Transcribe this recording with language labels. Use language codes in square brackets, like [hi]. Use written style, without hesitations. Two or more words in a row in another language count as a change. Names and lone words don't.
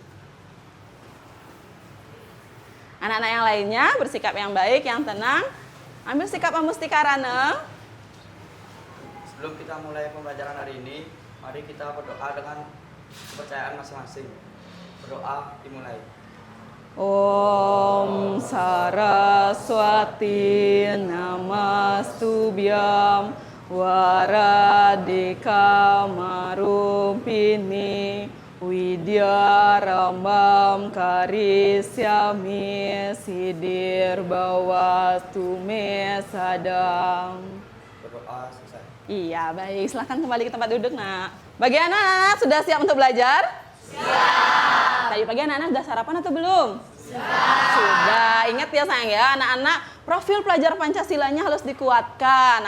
[id] Anak-anak yang lainnya bersikap yang baik, yang tenang. Ambil sikap amustikarana. Sebelum kita mulai pembelajaran hari ini, mari kita berdoa dengan kepercayaan masing-masing. Berdoa dimulai. [sa] Om Saraswati Namastubhyam Waradika Marupini Widya Rambam Karisyami Sidir Bawastu Me Sadam. [id] Berdoa selesai. Iya, baik. Silahkan kembali ke tempat duduk, nak. Bagi anak-anak, sudah siap untuk belajar? Siap. Tadi pagi anak-anak sudah sarapan atau belum? Sudah. Ingat ya sayang ya, anak-anak, profil pelajar Pancasilanya harus dikuatkan.